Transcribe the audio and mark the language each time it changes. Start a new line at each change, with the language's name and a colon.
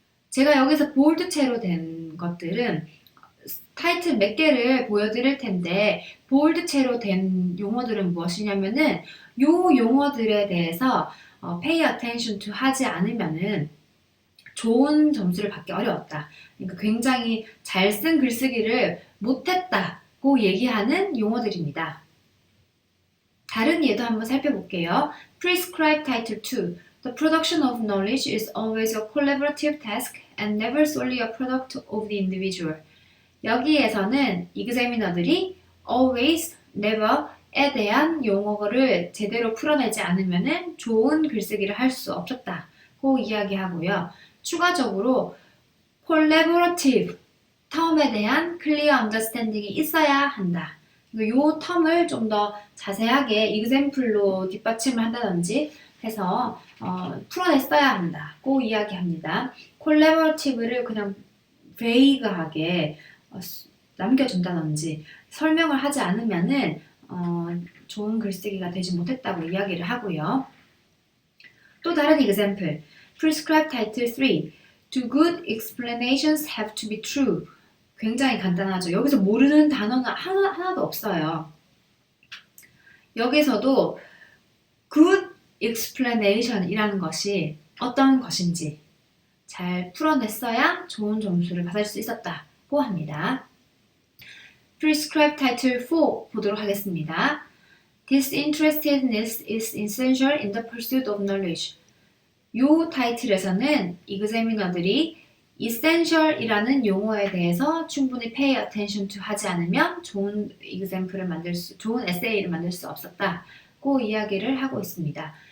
Korean: 제가 여기서 볼드체로 된 것들은 타이틀 몇 개를 보여드릴 텐데 볼드체로 된 용어들은 무엇이냐면은 요 용어들에 대해서
English: pay attention to
Korean: 하지 않으면은 좋은 점수를 받기 어려웠다. 그러니까 굉장히 잘 쓴 글쓰기를 못했다고 얘기하는 용어들입니다. 다른 예도 한번 살펴볼게요.
English: Prescribed Title 2. The production of knowledge is always a collaborative task and never solely a product of the individual.
Korean: 여기에서는 examiner들이 always, never에 대한 용어를 제대로 풀어내지 않으면 좋은 글쓰기를 할 수 없었다고 이야기하고요. 추가적으로 collaborative 텀에 대한
English: clear understanding
Korean: 이 있어야 한다. 이 텀을 좀 더 자세하게 example로 뒷받침을 한다든지 해서 풀어냈어야 한다고 이야기합니다. collaborative를 그냥 vague하게 남겨준다든지 설명을 하지 않으면은 좋은 글쓰기가 되지 못했다고 이야기를 하고요. 또 다른
English: example, prescribed title 3. Do good explanations have to be true?
Korean: 굉장히 간단하죠. 여기서 모르는 단어는 하나도 없어요. 여기서도
English: good explanation
Korean: 이라는 것이 어떤 것인지 잘 풀어냈어야 좋은 점수를 받을 수 있었다고 합니다.
English: Prescribed Title 4
Korean: 보도록 하겠습니다.
English: Disinterestedness is essential in the pursuit of knowledge.
Korean: 이 타이틀에서는 examiner들이 essential이라는 용어에 대해서 충분히
English: pay attention to
Korean: 하지 않으면 좋은 좋은 에세이를 만들 수 없었다고 이야기를 하고 있습니다.